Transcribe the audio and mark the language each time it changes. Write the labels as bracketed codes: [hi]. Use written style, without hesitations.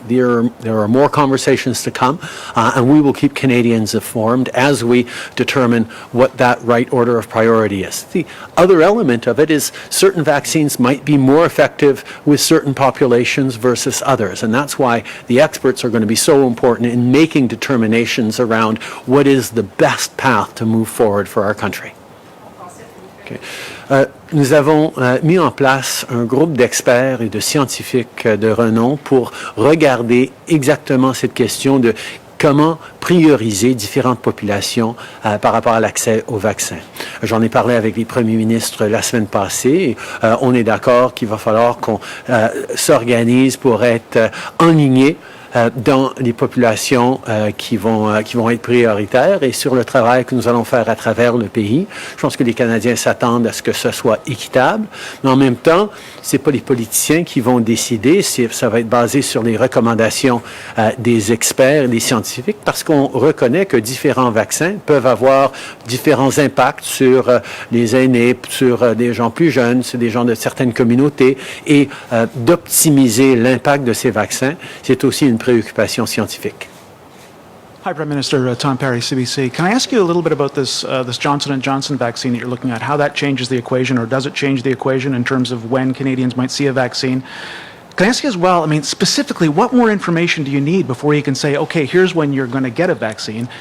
[en] There are more conversations to come, and we will keep Canadians informed as we determine what that right order of priority is. The other element of it is certain vaccines might be more effective with certain populations versus others, and that's why the experts are going to be so important in making determinations around what is the best path to move forward for our country. Okay. [fr] Nous avons mis en place un groupe d'experts et de scientifiques de renom pour regarder exactement cette question de comment prioriser différentes populations par rapport à l'accès aux vaccins. J'en ai parlé avec les premiers ministres la semaine passée. On est d'accord qu'il va falloir qu'on s'organise pour être enligné dans les populations qui vont être prioritaires et sur le travail que nous allons faire à travers le pays. Je pense que les Canadiens s'attendent à ce que ce soit équitable, mais en même temps, c'est pas les politiciens qui vont décider, ça va être basé sur les recommandations des experts et des scientifiques parce qu'on reconnaît que différents vaccins peuvent avoir différents impacts sur les aînés, sur des gens plus jeunes, sur des gens de certaines communautés et d'optimiser l'impact de ces vaccins, c'est aussi une préoccupation scientifique. [en] Hi, Prime Minister. Tom Perry, CBC. Can I ask you a little bit about this Johnson & Johnson vaccine that you're looking at, how that changes the equation, or does it change the equation in terms of when Canadians might see a vaccine? Can I ask you as well, specifically, what more information do you need before you can say, okay, here's when you're going to get a vaccine?